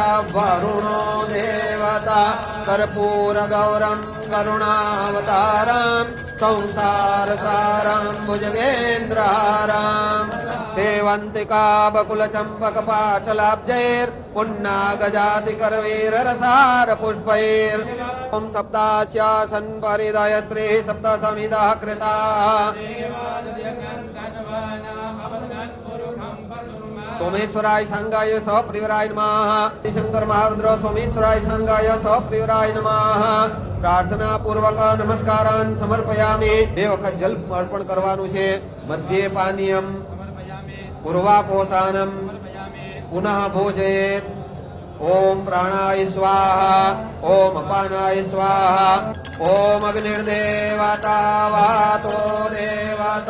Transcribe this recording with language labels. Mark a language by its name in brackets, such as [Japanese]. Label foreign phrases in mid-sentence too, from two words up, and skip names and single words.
[Sanskrit] वरुणो देवता कर्पूर गौरम करुणावतारम संसार सारम भुजगेंद्राराम सेवंतिका बकुल चंपक पाटलाब्जैर पुन्ना गजाति करवीर रसार पुष्पैर ओम सप्तास्यासन परिदयत्रे सप्त समिदा कृता। सोमेश्वराय संगाय सप्रियराय नमः। शंकर महारुद्र सोमेश्वराय संगाय सप्रियराय नमः। प्रार्थना पूर्वक नमस्कारान् समर्पयामि। [Gujarati] બે વખત જલ અર્પણ કરવાનું છે। [Sanskrit] મધ્યે પાનીયમ પૂર્વાપોષાનમ પુનઃ ભોજયેત। ओम प्राणाय स्वाहा ओम अपानाय स्वाहा ओम अग्निर्देवता वातो देव